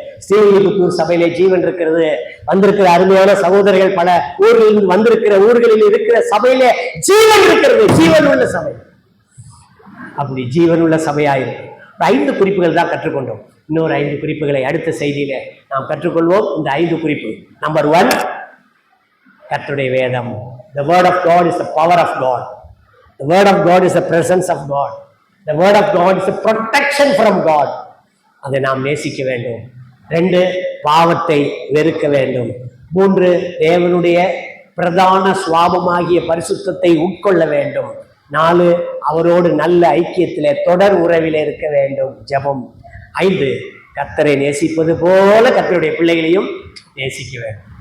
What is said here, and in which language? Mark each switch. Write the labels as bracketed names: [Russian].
[Tamil] ஸ்ரீவில்லிபுத்தூர் சபையிலே ஜீவன் இருக்கிறது. வந்திருக்கிற அருமையான சகோதரர்கள் பல ஊர்களில் வந்திருக்கிற ஊர்களில் இருக்கிற சபையிலே ஜீவன் இருக்கிறது. ஜீவன் உள்ள சபை. அப்படி ஜீவன் உள்ள சபையாயிருக்கு. 5 குறிப்புகள் தான் கற்றுக்கொண்டோம். இன்னொரு 5 குறிப்புகளை அடுத்த செய்தியில நாம் கற்றுக்கொள்வோம். இந்த 5 குறிப்பு. நம்பர் 1, கர்த்தருடைய வேதம். [English] The word of God is the power of God. The word of God is the presence of God. The word of God is a protection from God. [Tamil] அதை நாம் நேசிக்க வேண்டும். 2, பாவத்தை வெறுக்க வேண்டும். 3, தேவனுடைய பிரதான சுவாபமாகிய பரிசுத்தத்தை உட்கொள்ள வேண்டும். 4, அவரோடு நல்ல ஐக்கியத்திலே தொடர் உறவிலே இருக்க வேண்டும். ஜெபம். 5, கர்த்தரை நேசிப்பது போல கர்த்தருடைய பிள்ளைகளையும் நேசிக்க வேண்டும்.